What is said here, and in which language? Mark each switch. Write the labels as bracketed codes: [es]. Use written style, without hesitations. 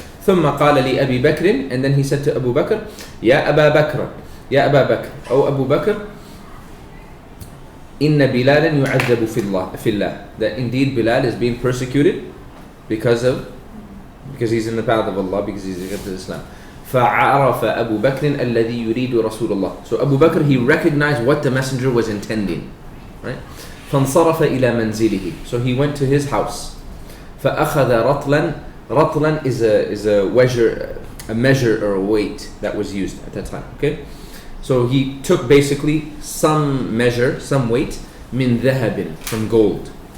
[ar] ثم قال لأبي بكر, [en] and then he said to Abu Bakr, [ar] يا أبا بكر, أو أبو بكر, إن بلالا يعذب في الله, [en] that indeed Bilal is being persecuted because he's in the path of Allah, because he's against Islam. [ar] فعرف أبو بكر الذي يريد رسول الله. [en] So Abu Bakr, he recognized what the messenger was intending, right? [ar] فانصرف إلى منزله, [en] so he went to his house. [ar] فأخذ رطلا [en] is a measure or a weight that was used at that time. Okay, so he took basically some measure, some weight, [ar] من ذهب, [en] from gold.